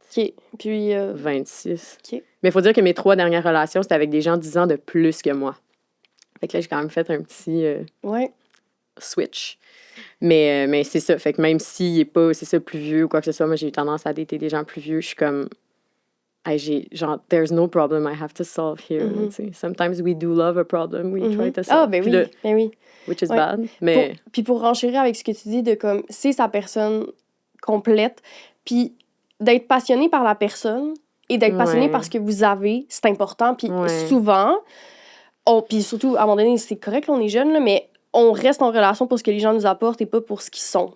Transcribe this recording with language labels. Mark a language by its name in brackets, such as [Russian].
[French] OK. Puis... 26. OK. Mais il faut dire que mes 3 dernières relations, c'était avec des gens 10 ans de plus que moi. Fait que là, j'ai quand même fait un petit switch. Mais c'est ça. Fait que même s'il est pas, c'est ça, plus vieux ou quoi que ce soit, moi, j'ai eu tendance à dater des gens plus vieux. Je suis comme... genre, [English] there's no problem I have to solve here. Sometimes we do love a problem we try to solve. [French] Ah, ben oui, ben oui. [English] Which is bad. [French] Mais... Puis pour renchérir avec ce que tu dis de comme, c'est sa personne complète. Puis d'être passionné par la personne et d'être passionné par ce que vous avez, c'est important. Puis souvent, puis surtout, à un moment donné, c'est correct, là, on est jeune, là, mais on reste en relation pour ce que les gens nous apportent et pas pour ce qu'ils sont.